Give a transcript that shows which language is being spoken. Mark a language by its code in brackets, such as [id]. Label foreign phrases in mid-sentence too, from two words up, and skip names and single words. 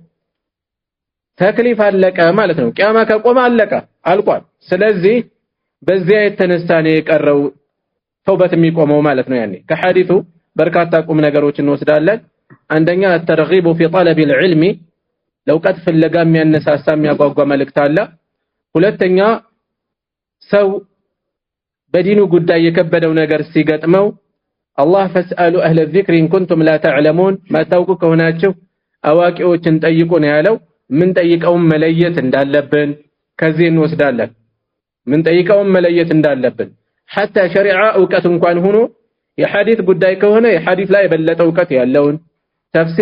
[am] ተክሊፍ አለቀ ማለት ነው ቂያማ ከቆመ አለቀ አልቋል ስለዚህ በዚያ የተነሳነ የቀረው ተውበት የሚቆመው ማለት ነው ያኔ ከሐዲሱ በርካታ ቁም ነገሮችን እንወስዳለን አንደኛ [ar] الترغيب في طلب العلم [am] ለውቀት ፍለጋ የሚያነሳሳ የሚያጓጓ መልእክት አለ ሁለተኛ ሰው በዲኑ ጉዳይ የከበደው ነገር ሲገጥመው አላህ [ar] فاسألوا أهل الذكر إن كنتم لا تعلمون [am] ማታውቁ ከሆናችሁ አዋቂዎችን ጠይቁ ነው ያለው ምን ጠይቀውም መለየት እንዳለብን ከዚህ እንወስዳለን ምን ጠይቀውም መለየት እንዳለብን حتى ሸሪዓ ዕውቀት እንኳን ሆኖ የሐዲስ ጉዳይ ከሆነ የሐዲስ ላይ የበለጠ ዕውቀት ያለውን ተፍሲር